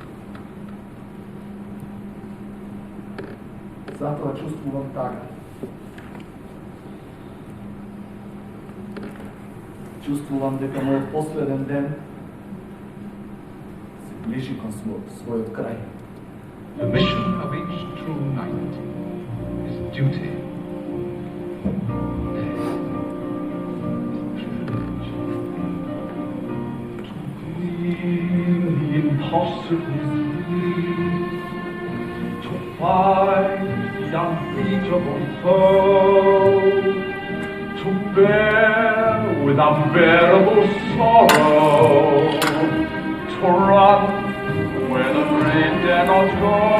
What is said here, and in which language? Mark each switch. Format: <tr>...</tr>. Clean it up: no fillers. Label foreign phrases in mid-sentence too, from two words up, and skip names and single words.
<mk>Затоа чувствувам така. Чувствувам дека мојот последен ден се ближи кон својот крај.</mk> <en>The mission of each true knight is duty. To glean the impossible dream, to find the unbeatable foe, to bear with unbearable sorrow, to run where the brave dare not go,</en>